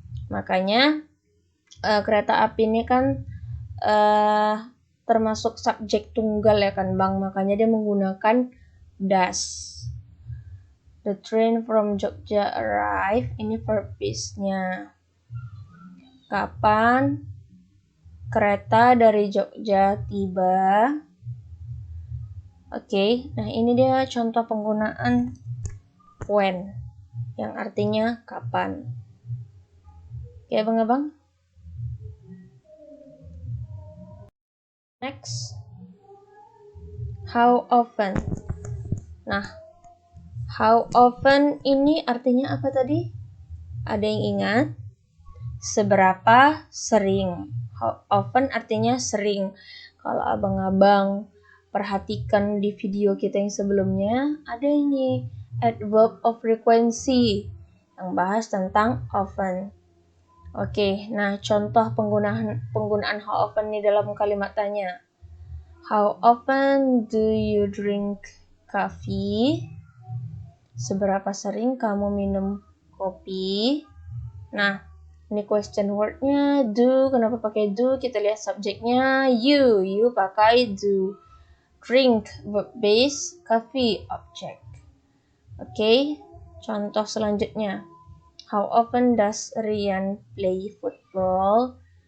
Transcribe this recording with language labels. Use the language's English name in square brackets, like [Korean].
[Indonesian] Makanya kereta api ini kan termasuk subjek tunggal ya kan Bang. Makanya dia menggunakan does. [English] The train from Jogja arrive. [Indonesian] Ini verb base-nya. Kapan kereta dari Jogja tiba? Oke, nah ini dia contoh penggunaan when yang artinya kapan. Oke, abang-abang. [English] Next, how often. [Indonesian] Nah, how often ini artinya apa tadi? Ada yang ingat? Seberapa sering. How often artinya sering. Kalau abang-abang perhatikan di video kita yang sebelumnya, ada ini adverb of frequency yang bahas tentang often. Oke, nah contoh penggunaan how often ini dalam kalimat tanya. [English] How often do you drink coffee? [Indonesian] Seberapa sering kamu minum kopi? Nah, ini question word-nya do. Kenapa pakai do? Kita lihat subjeknya you. You pakai do. [English] Drink, verb base, coffee, object. [Indonesian] Oke, contoh selanjutnya. [English] How often does Rian play football?